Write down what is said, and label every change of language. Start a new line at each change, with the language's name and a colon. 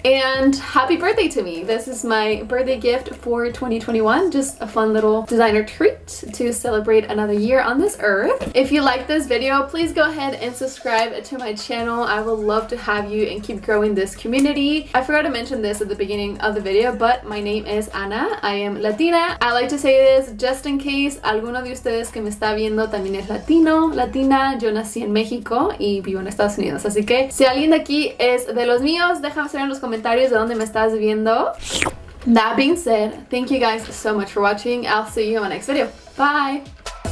English: And happy birthday to me. This is my birthday gift for 2021. Just a fun little designer treat to celebrate another year on this earth. If you like this video, please go ahead and subscribe to my channel. I would love to have you and keep growing this community. I forgot to mention this at the beginning of the video, but my name is Ana. I am Latina. I like to say this just in case
Spanish: alguno de ustedes que me está viendo también es latino, latina. Yo nací en México y vivo en Estados Unidos, así que si alguien de aquí es de los míos, déjame saber en los comentarios de dónde me estás viendo.
English: That being said, thank you guys so much for watching. I'll see you in my next video. Bye!